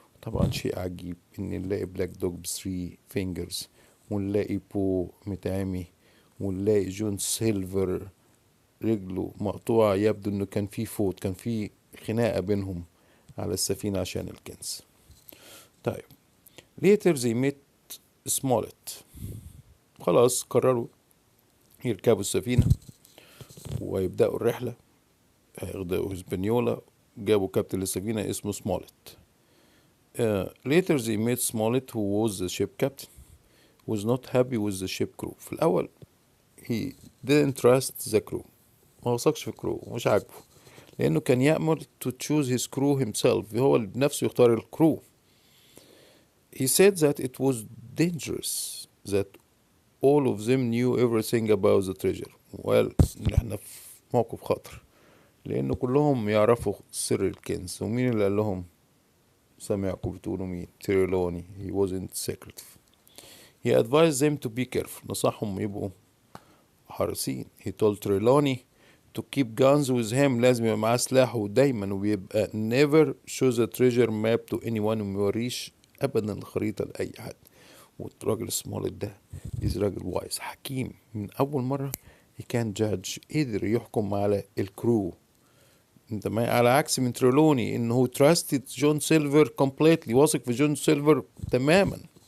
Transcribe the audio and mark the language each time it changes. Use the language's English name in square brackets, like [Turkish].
[Arabic] طبعا شيء عجيب ان نلاقي بلاك دوج بثري فينجرز، ونلاقي بو متعمي، ونلاقي جون سيلفر رجله مقطوعة، يبدو انه كان في فوت، كان في خناقة بينهم على السفينة عشان الكنز. طيب [English] later they met [Arabic] سمولت، خلاص قرروا يركبوا السفينة ويبدأوا الرحلة، هياخدوا هسبانيولا. جابوا كابتن السفينة اسمه سمولت. [English] later they met Smollett who was the ship captain، was not happy with the ship crew. [Arabic] في الأول [English] he didn't trust the crew، [Arabic] ما وثقش في الكرو، مش عاجبه، لأنه كان يأمر [English] to choose his crew himself، [Arabic] هو اللي بنفسه يختار الكرو. [English] he said that it was dangerous that all of them knew everything about the treasure. [Arabic] well احنا في موقف خطر، لأنه كلهم يعرفوا سر الكنز. ومين اللي قال لهم؟ سامعكم بتقولوا مين؟ تريلوني. [English] he wasn't secretive. he advised them to be careful، [Arabic] نصحهم يبقوا حريصين. [English] he told Trelawney to keep guns with him، [Arabic] لازم يبقى معاه سلاحه دايما، ويبقى [English] never show the treasure map to anyone، [Arabic] وميوريش أبدا الخريطة لأي حد. والراجل سمولت ده راجل وايز حكيم، من أول مرة [English] he can judge، [Arabic] قدر يحكم على الكرو. انت ما على عكس من تريلوني انه تراستد جون سيلفر كومبليتلي، واثق في جون سيلفر تماما.